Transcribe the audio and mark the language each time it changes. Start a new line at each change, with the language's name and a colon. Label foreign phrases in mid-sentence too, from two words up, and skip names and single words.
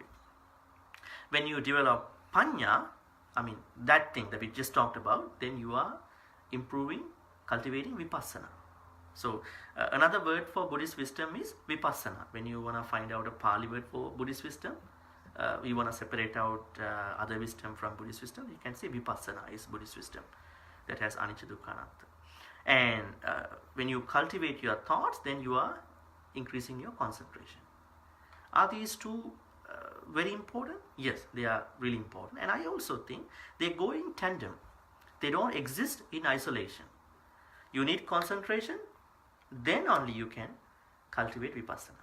English: When you develop panya, I mean that thing that we just talked about, then you are improving, cultivating vipassana. So another word for Buddhist wisdom is vipassana. When you want to find out a Pali word for Buddhist wisdom, we want to separate out other wisdom from Buddhist wisdom, you can say vipassana is Buddhist wisdom that has
Pali: anicca dukkha anatta.
English: And when you cultivate your thoughts, then you are increasing your concentration. Are these two very important? Yes, they are really important. And I also think they go in tandem. They don't exist in isolation. You need concentration, then only you can cultivate vipassana.